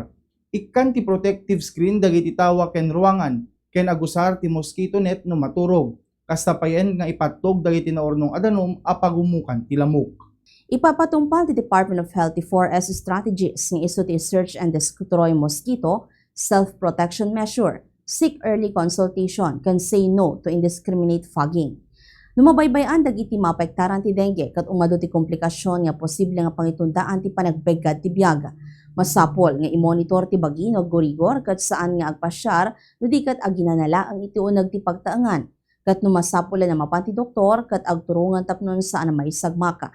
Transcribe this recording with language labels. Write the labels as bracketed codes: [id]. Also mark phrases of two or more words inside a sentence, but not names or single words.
[ilo] Ikkan ti [en] protective screen [ilo] dagiti tawa ken ruangan ken agusar ti [en] mosquito net [ilo] no maturog. Kasta payen nga ipattog dagiti naornong adanom a pagumukan ti lamok. Ipapatumpal ti Department of Health ti [en] 4S strategies [ilo] nga isu ti [en] search and destroy mosquito, self-protection measure, seek early consultation, can say no to indiscriminate fogging. [ilo] Numabaybayan dagiti maapektaran ti dengue ket umado ti komplikasyon nga posible nga pangitundaan ti panagbeggad ti biyaga. Masapol nga i-monitor ti bagino gurigor ket saan nga agpasyar no di ket aginanala ang iti uneg ti pagtaengan. Ket no masapol na mapan ti doktor ket agturungan tapnon saan na maisagmaka.